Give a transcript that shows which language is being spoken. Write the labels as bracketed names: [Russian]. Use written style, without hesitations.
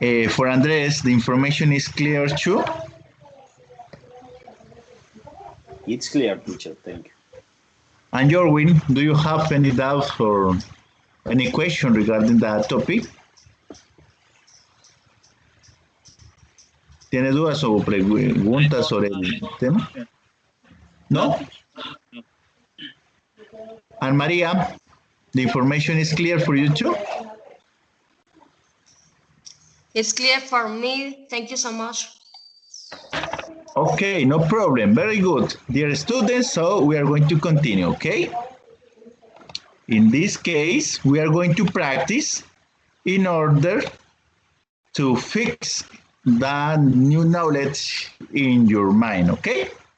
[English] For Andres, the information is clear too? It's clear, teacher. Thank you. And Jorwin, do you have any doubt or any question regarding that topic? [Spanish] ¿Tiene dudas o preguntas sobre el tema? ¿No? [English] And Maria, the information is clear for you too? It's clear for me. Thank you so much. Okay, no problem. Very good. Dear students, so we are going to continue, okay? In this case, we are going to practice in order to fix that new knowledge in your mind, okay?